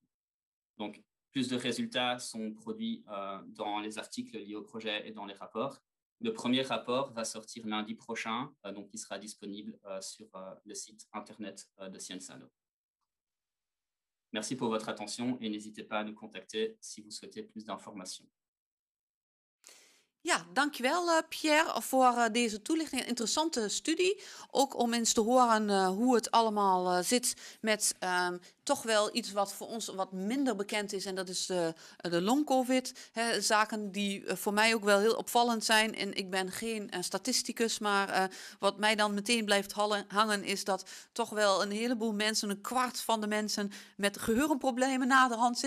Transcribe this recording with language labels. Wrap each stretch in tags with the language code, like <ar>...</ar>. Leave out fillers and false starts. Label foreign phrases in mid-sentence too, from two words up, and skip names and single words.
<fr>Donc plus de résultats sont produits dans les articles liés au projet et dans les rapports. Le premier rapport va sortir lundi prochain, donc il sera disponible sur le site internet de Sciensano. Merci pour votre attention et n'hésitez pas à nous contacter si vous souhaitez plus d'informations.</fr> <nl>Ja, dankjewel Pierre voor deze toelichting. Een interessante studie. Ook om eens te horen hoe het allemaal zit met toch wel iets wat voor ons wat minder bekend is. En dat is de long-covid. Zaken die voor mij ook wel heel opvallend zijn. En ik ben geen statisticus, maar wat mij dan meteen blijft hangen is dat toch wel een heleboel mensen, een kwart van de mensen met geheugenproblemen na de hand zitten.</nl>